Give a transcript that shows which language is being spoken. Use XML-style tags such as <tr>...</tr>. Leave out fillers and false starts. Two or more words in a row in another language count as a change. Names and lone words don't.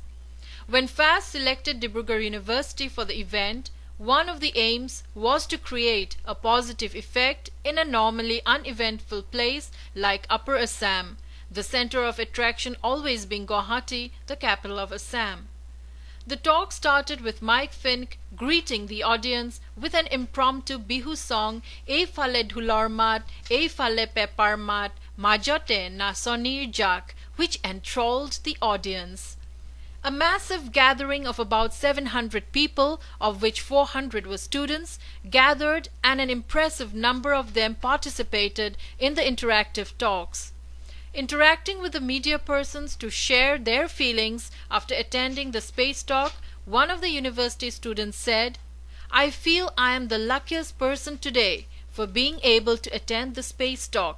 <en>When FAST selected Dibrugarh University for the event, one of the aims was to create a positive effect in a normally uneventful place like Upper Assam, the center of attraction always being Guwahati, the capital of Assam. The talk started with Mike Fink greeting the audience with an impromptu Bihu song,</en> <as>"এই ফালে ঢোলৰ মাত, এই ফালে পেঁপাৰ মাত, মাজতে না সোণৰ জাক,"</as> <en>which enthralled the audience. A massive gathering of about 700 people, of which 400 were students, gathered, and an impressive number of them participated in the interactive talks. Interacting with the media persons to share their feelings after attending the space talk, one of the university students said, "I feel I am the luckiest person today for being able to attend the space talk.</en>